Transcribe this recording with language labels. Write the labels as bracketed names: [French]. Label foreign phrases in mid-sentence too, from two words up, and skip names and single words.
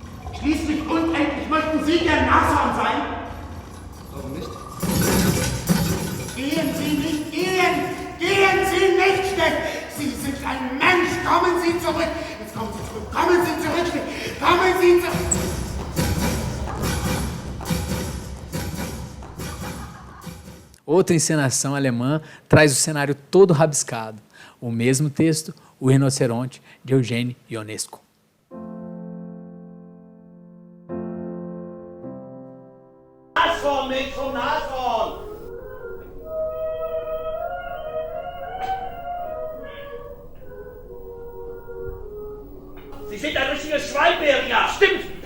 [German] Schließlich und endlich möchten Sie gern Nashorn sein? Warum nicht? Gehen Sie nicht, gehen Sie nicht, Steff! Sie sind ein Mensch, kommen Sie zurück! Jetzt kommen Sie zurück, kommen Sie zurück, Steff! Kommen Sie zurück! [Portuguese] Outra encenação alemã traz o cenário todo rabiscado. O mesmo texto, O Rinoceronte, de Eugene Ionesco. [German] Nashorn, Mädchen, Nashorn! Sie sind ein richtiges Schweinbären, stimmt!